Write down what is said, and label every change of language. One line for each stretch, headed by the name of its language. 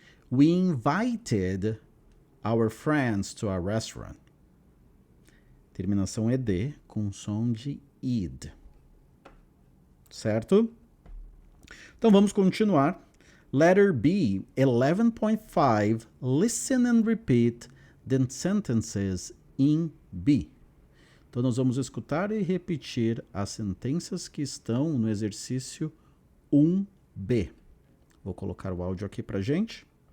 English: We invited our friends to a restaurant.
Portuguese: Terminação ed com som de id. Certo? Então vamos continuar.
English: Letter B, 11.5, listen and repeat the sentences in B.
Portuguese: Então, nós vamos escutar e repetir as sentenças que estão no exercício 1B. Vou colocar o áudio aqui pra gente.